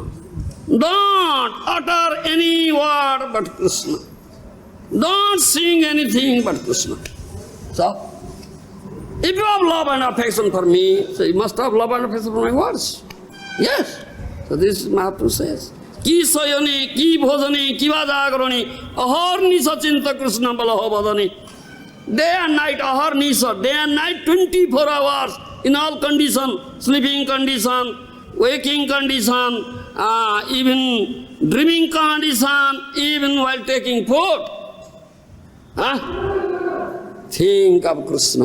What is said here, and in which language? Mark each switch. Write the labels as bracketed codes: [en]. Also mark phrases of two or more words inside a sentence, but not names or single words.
[en] Don't utter any word but Krishna. Don't sing anything but Krishna. So, if you have love and affection for me, so you must have love and affection for my words. Yes. So this Mahaprabhu says, [bn] কি শয়নে, কি ভোজনে, কি বা জাগরণে, অহর চিন্ত কৃষ্ণ বলহ বদনে. [en] Day and night, [bn] অহর নিশা, [en] day and night, 24 hours, in all condition, sleeping condition, waking condition, even dreaming condition, even while taking food. Think of Krishna.